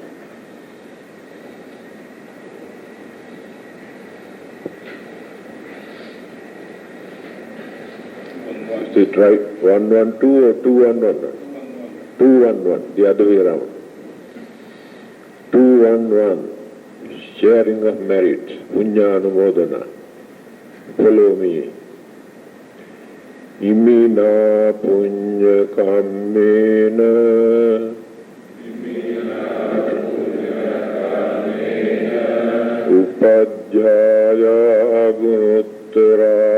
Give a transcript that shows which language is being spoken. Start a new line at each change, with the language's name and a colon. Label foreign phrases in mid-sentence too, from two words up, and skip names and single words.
English: Is it right? 112 or 211? 211, the other way around. 211, sharing of merit,
Pali: punya-anumodana.
English: Follow me.
Pali: Imina punya kammena upadhyaya gunuttara